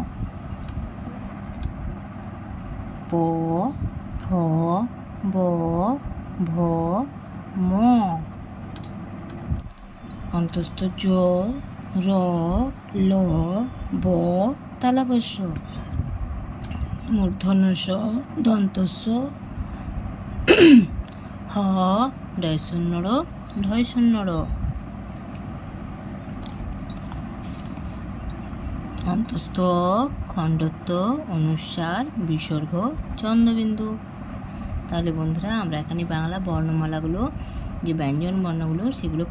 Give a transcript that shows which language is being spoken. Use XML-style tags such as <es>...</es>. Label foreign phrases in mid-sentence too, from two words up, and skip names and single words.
<bn>প, ফ, ব, ভ, ম, অন্তস্থ জ, র, ল, ব, তালব্য, মূর্ধন্য ষ, দন্তস্ব, হ, ডয়শূন্য র, ঢয়শূন্য র, অন্তস্থ খণ্ডত্ব অনুস্বার বিসর্গ চন্দ্রবিন্দু। তাহলে বন্ধুরা, আমরা এখানে বাংলা বর্ণমালাগুলো যে ব্যঞ্জন বর্ণগুলো সেগুলো পড়লাম।</bn>